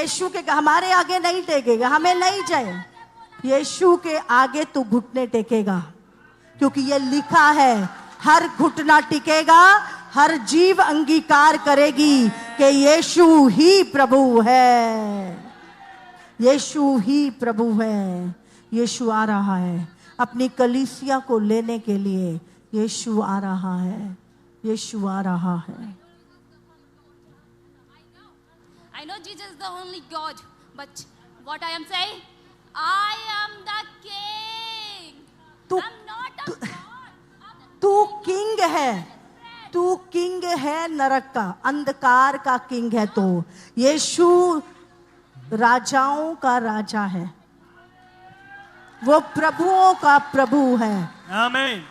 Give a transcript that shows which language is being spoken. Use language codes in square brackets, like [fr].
[hi] यीशु के, हमारे आगे नहीं टेकेगा, हमें नहीं चाहिए। यीशु के आगे तू घुटने टेकेगा, क्योंकि ये लिखा है, हर घुटना टिकेगा, हर जीव अंगीकार करेगी कि यीशु ही प्रभु है। यीशु ही प्रभु है। यीशु आ रहा है अपनी कलीसिया को लेने के लिए। यीशु आ रहा है, यीशु आ रहा है। [en] I know Jesus is the only God, but what I am saying, I am the king. I'm not a God. [hi] तू किंग है, तू किंग है नरक का, अंधकार का किंग है। तो यीशु राजाओं का राजा है, वो प्रभुओं का प्रभु है। आमीन।